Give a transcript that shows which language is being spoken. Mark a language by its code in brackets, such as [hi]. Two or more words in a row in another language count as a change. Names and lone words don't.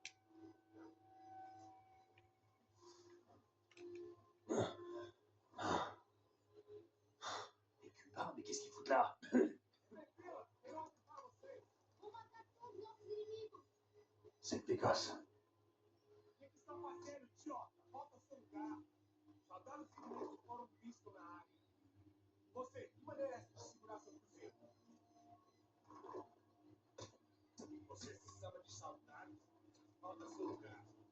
[fr] Les Cubains, mais qu'est-ce qu'ils foutent là? C'est de Pécasse. [pt] O que está fazendo, idiota? Volta ao seu lugar. Soldados ingleses foram vistos na área. Você, que maneira é essa de segurar seu cruzeiro? Você se chama de saudade? Volta ao seu lugar.